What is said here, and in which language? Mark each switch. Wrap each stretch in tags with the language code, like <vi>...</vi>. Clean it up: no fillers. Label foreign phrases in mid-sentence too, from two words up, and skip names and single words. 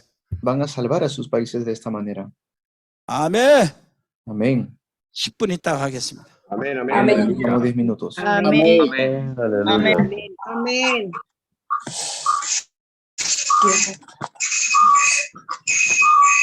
<es>Van a salvar a sus países de esta manera.</es> <ko>아멘.</ko> <es>Amén.</es> <ko>10분 있다가 하겠습니다.</ko> <es>Amén, amén. Amén. Como 10 minutos. Amén.</es> <ko>아멘.</ko> <es>Amén. Amén.</es>